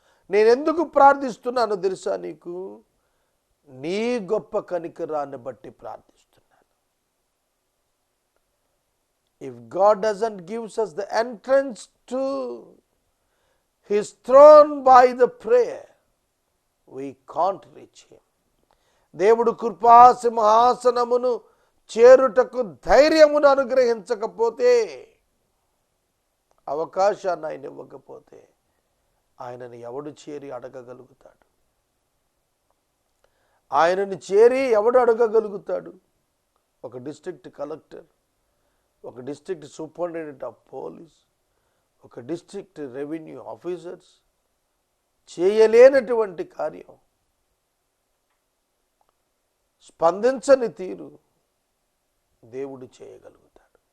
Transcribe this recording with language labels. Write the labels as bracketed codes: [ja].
[te] నేనెందుకు ప్రార్థిస్తున్నానో తెలుసా నీకు? నీ గొప్ప కనికరాన్ని బట్టి ప్రార్థిస్తున్నాను. [en] If God doesn't gives us the entrance to His throne by the prayer, we can't reach Him. [te] దేవుడు కృపా సింహాసనమును చేరుటకు ధైర్యమును అనుగ్రహించకపోతే, అవకాశాన్ని ఆయన ఇవ్వకపోతే ఆయనని ఎవడు చేరి అడగగలుగుతాడు? ఆయనని చేరి ఎవడు అడగగలుగుతాడు? ఒక డిస్ట్రిక్ట్ కలెక్టర్, ఒక డిస్ట్రిక్ట్ సూపరింటెండెంట్ ఆఫ్ పోలీస్, ఒక డిస్ట్రిక్ట్ రెవెన్యూ ఆఫీసర్స్ చేయలేనటువంటి కార్యం, స్పందించని తీరు దేవుడు చేయగలుగుతాడు.